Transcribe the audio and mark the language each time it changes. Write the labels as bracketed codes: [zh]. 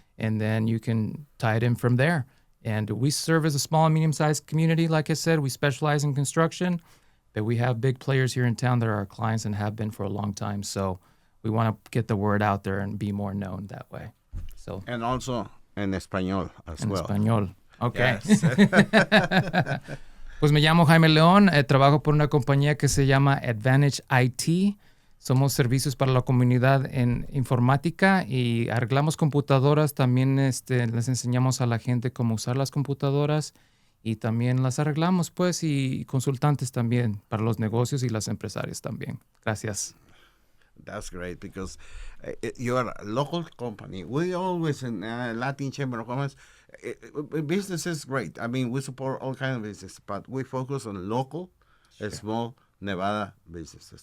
[en] And then you can tie it in from there. And we serve as a small and medium-sized community. Like I said, we specialize in construction. But we have big players here in town that are our clients and have been for a long time. So we want to get the word out there and be more known that way. So. And also [es] en español [en] as well. [es] En español. Ok. [en] Yes. [es] Pues me llamo Jaime León. Trabajo por una compañía que se llama Advantage IT. Somos servicios para la comunidad en informática y arreglamos computadoras. También les enseñamos a la gente cómo usar las computadoras y también las arreglamos, pues, y consultantes también para los negocios y las empresarias también. Gracias. [en] That's great because you're a local company. We always in Latin Chamber of Commerce, business is great. I mean, we support all kinds of business, but we focus on local, small Nevada businesses.